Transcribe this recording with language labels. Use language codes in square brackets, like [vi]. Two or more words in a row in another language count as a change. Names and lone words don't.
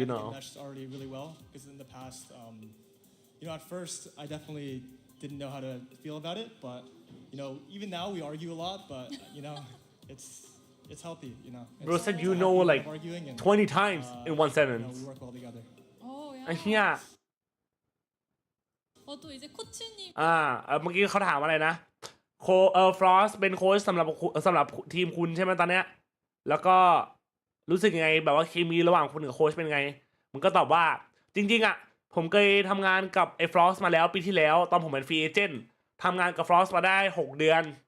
[en] And that's already really well because in the past, at first I definitely didn't know how to feel about it, but even now we argue a lot, but it's healthy, Bro said like 20 times in one sentence. We work well together. Oh [th] ไอ้ [en] yeah. [th] เหี้ย [ko] 또 이제 코치님. [th] เมื่อกี้เขาถามอะไรนะฟรอสเป็นโค้ชสำหรับทีมคุณใช่ไหมตอนเนี้ยแล้วก็รู้สึกยังไงแบบว่าเคมีระหว่างคุณกับโค้ชเป็นไงมันก็ตอบว่าจริงๆอ่ะผมเคยทำงานกับไอ้ฟรอสมาแล้วปีที่แล้วตอนผมเป็นฟรีเอเจนต์ทำงานกับฟรอสมาได้6 เดือน